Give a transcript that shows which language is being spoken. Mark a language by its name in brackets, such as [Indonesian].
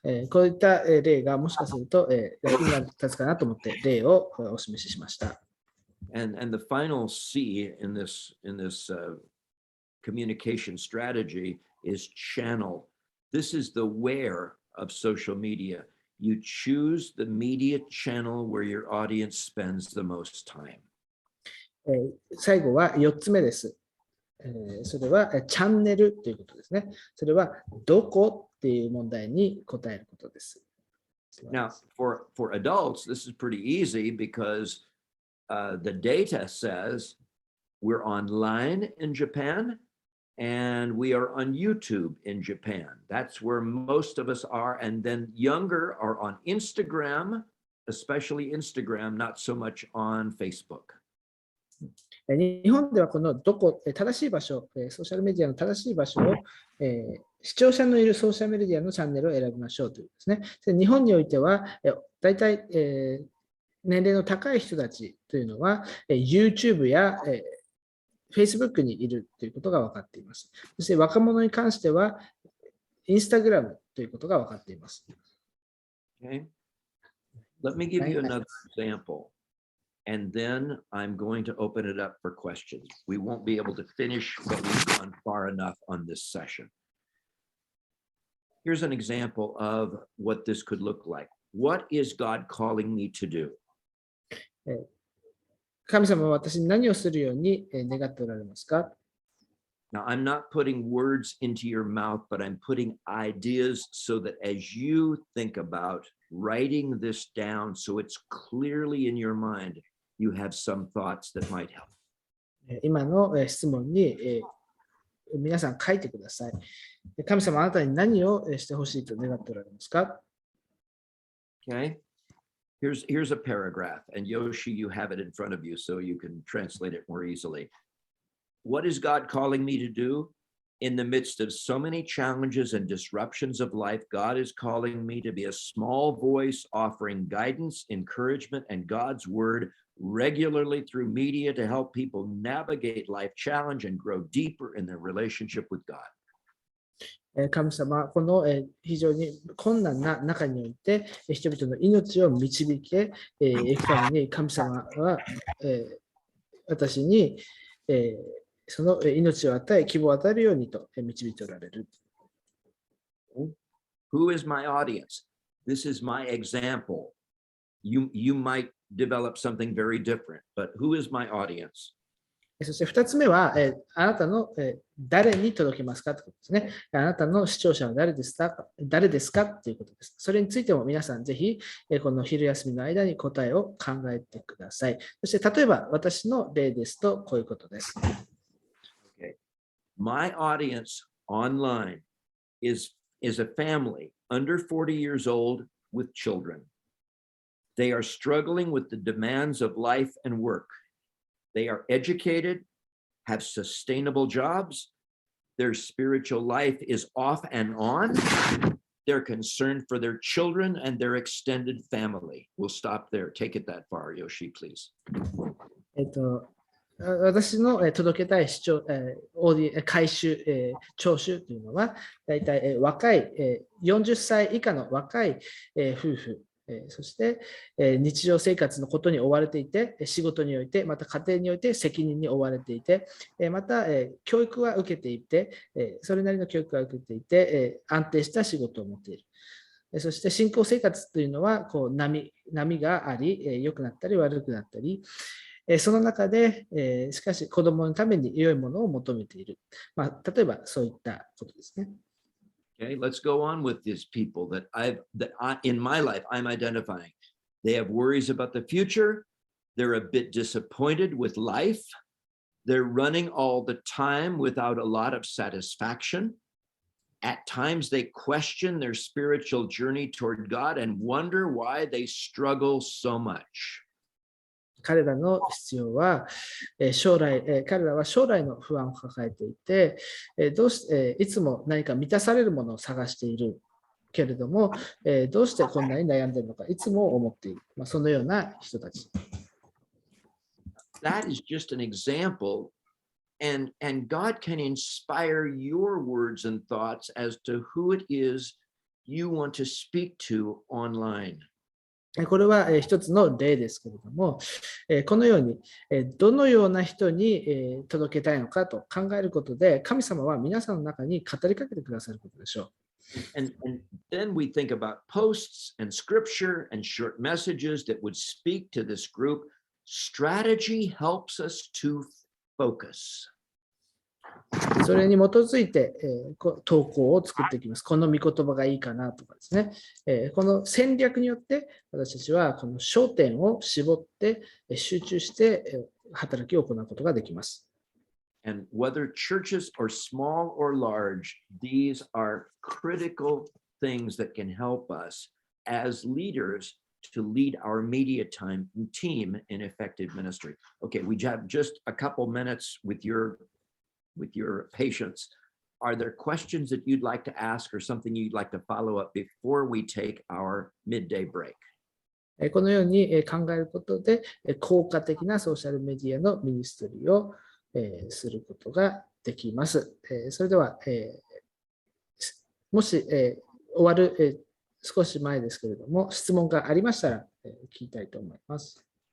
[Japanese] こういった例がもしかすると役に立つかなと思って例をお示ししました。 [English] And the final C in this communication strategy is channel. This is the where of social media. You choose the media channel where your audience spends the most time. [Japanese] 最後は4つ目です。それはチャンネルということですね。それはどこっていう問題に答えることです。 [English] Now, for adults, this is pretty easy because the data says we're online in Japan And we are on YouTube in Japan. That's where most of us are. And then younger are on Instagram, especially Instagram, not so much on Facebook. [Japanese] 日本ではこの正しい場所、ソーシャルメディアの正しい場所を、視聴者のいるソーシャルメディアのチャンネルを選びましょうというですね。で日本においては、大体、年齢の高い人たちというのは、YouTube や、Facebook にいるということが分かっています。そして若者に関しては、Instagram ということが分かっています。 [English] Okay. Let me give you another example. And then I'm going to open it up for questions. We won't be able to finish, but we've gone far enough on this session. Here's an example of what this could look like. What is God calling me to do? [Japanese] 神様は私に何をするように願っておられますか？ [English] Now, I'm not putting words into your mouth, but I'm putting ideas so that as you think about writing this down so it's clearly in your mind, you have some thoughts that might help. [Japanese] 今の質問に皆さん書いてください。神様あなたに何をしてほしいと願っておられますか？ [English] Okay. Here's a paragraph, and Yoshi, you have it in front of you so you can translate it more easily. What is God calling me to do? In the midst of so many challenges and disruptions of life, God is calling me to be a small voice offering guidance, encouragement, and God's word regularly through media to help people navigate life challenge and grow deeper in their relationship with God. [Japanese] 神様、この非常に困難な中において、人々の命を導けいくために、神様は私にその命を与え、希望を与えるようにと導いておられる。 [English] Who is my audience? This is my example. You might develop something very different, but who is my audience? [Japanese] そして2つ目は、あなたの誰に届けますかということですね。あなたの視聴者は誰ですかということです。それについても皆さんぜひ、この昼休みの間に答えを考えてください。そして例えば私の例ですとこういうことです。 [English] Okay. My audience online is a family under 40 years old with children. They are struggling with the demands of life and work. They are educated, have sustainable jobs. Their spiritual life is off and on. They're concerned for their children and their extended family. We'll stop there. Take it that far, Yoshi, please. [Japanese] 私の届けたい回収、聴取というのは、だいたい若い40歳以下の若い夫婦、そして日常生活のことに追われていて、仕事において、また家庭において責任に追われていて、また教育は受けていて、それなりの教育は受けていて、安定した仕事を持っている。そして信仰生活というのはこう波があり、良くなったり悪くなったり、その中でしかし子供のために良いものを求めている。例えばそういったことですね。 [English] Okay, let's go on with these people that in my life I'm identifying. They have worries about the future. They're a bit disappointed with life. They're running all the time without a lot of satisfaction. At times they question their spiritual journey toward God and wonder why they struggle so much. [Japanese] 彼らの必要は彼らは将来の不安を抱えていて、いつも何か満たされるものを探しているけれども、どうしてこんなに悩んでいるのかいつも思っている。そのような人たち。 [English] That is just an example, and God can inspire your words and thoughts as to who it is you want to speak to online. [Japanese] これは一つの例ですけれども、このようにどのような人に届けたいのかと考えることで、神様は皆さんの中に語りかけてくださることでしょう。 [English] And then we think about posts and scripture and short messages that would speak to this group. Strategy helps us to focus. [Japanese] それに基づいて、投稿を作っていきます。この御言葉がいいかなとかですね。この戦略によって私たちはこの焦点を絞って集中して働きを行うことができます。 [English] And whether churches are small or large, these are critical things that can help us as leaders to lead our media team in effective ministry. Okay, we have just a couple minutes with your patience. Are there questions that you'd like to ask or something you'd like to follow up before we take our midday break? [Japanese] このように考えることで、効果的なソーシャルメディアのミニストリーをすることができます。それでは、もし終わる少し前ですけれども、質問がありましたら聞きたいと思います。